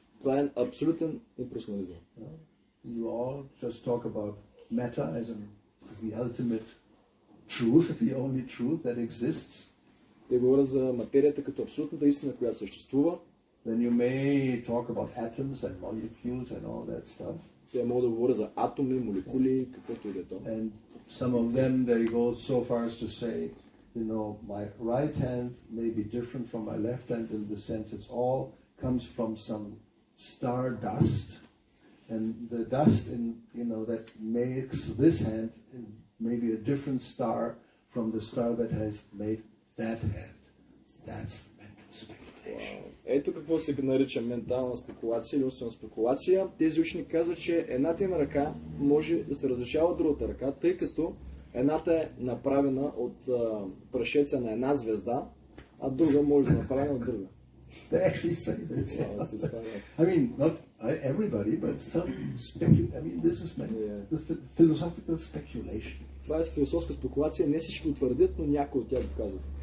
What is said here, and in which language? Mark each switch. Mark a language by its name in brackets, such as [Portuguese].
[Bulgarian] Това е абсолютен имперсонализъм. [English] You all just talk about matter as the ultimate truth, the only truth that exists. [Bulgarian] Те говорят за материята като абсолютната истина, която съществува. [English] Then you may talk about atoms and molecules and all that stuff. [Bulgarian] Те могат да говорят за атоми, молекули, каквото и да е то. [English] And some of them, they go so far as to say, my right hand may be different from my left hand in the sense it's all comes from some star dust, and the dust that makes this hand maybe a different star from the star that has made that hand. That's mental speculation. [Bulgarian] Ето какво се нарича ментална спекулация или умствена спекулация. Тези учени казват, че едната им ръка може да се различава от другата ръка, тъй като едната е направена от прашеца на една звезда, а друга може да е направена от друга. [English] They actually say this. I mean, not everybody, but some this is the philosophical speculation. [Bulgarian] Това е философска спекулация, не всички го твърдят, но някои от тях го казват.